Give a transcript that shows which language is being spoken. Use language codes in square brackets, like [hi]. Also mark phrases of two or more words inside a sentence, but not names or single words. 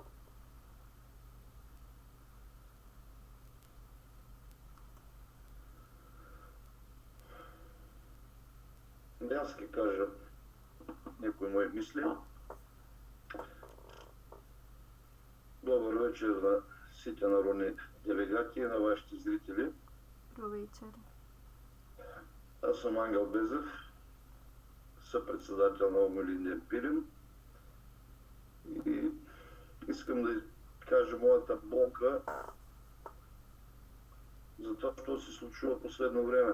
[mk] Јас ќе кажам некои мои мисли. Добар вечер на сите народни делегати и на вашите зрители. Добро вечер. [bg] Аз съм Ангел Безев, съпредседател на Омелиния Пирин и искам да кажа моята болка за това, що се случва в последно време.